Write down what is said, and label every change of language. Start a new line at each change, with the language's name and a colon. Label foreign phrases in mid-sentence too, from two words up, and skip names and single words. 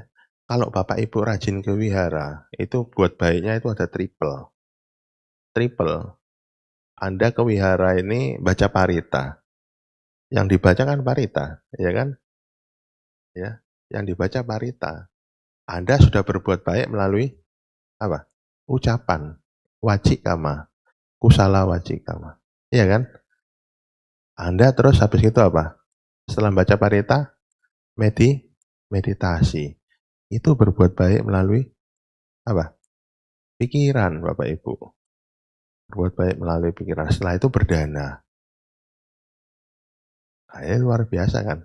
Indonesian: Kalau Bapak Ibu rajin ke wihara, itu buat baiknya itu ada triple. Anda ke wihara ini baca parita. Yang dibaca kan parita, ya kan? Ya, yang dibaca parita. Anda sudah berbuat baik melalui apa? Ucapan,
Pali: wacikama, kusala wacikama.
Indonesian: Iya kan? Anda terus habis itu apa? Setelah baca parita, meditasi. Itu berbuat baik melalui apa? Pikiran, Bapak Ibu. Berbuat baik melalui pikiran. Setelah itu berdana. Nah, ini luar biasa kan?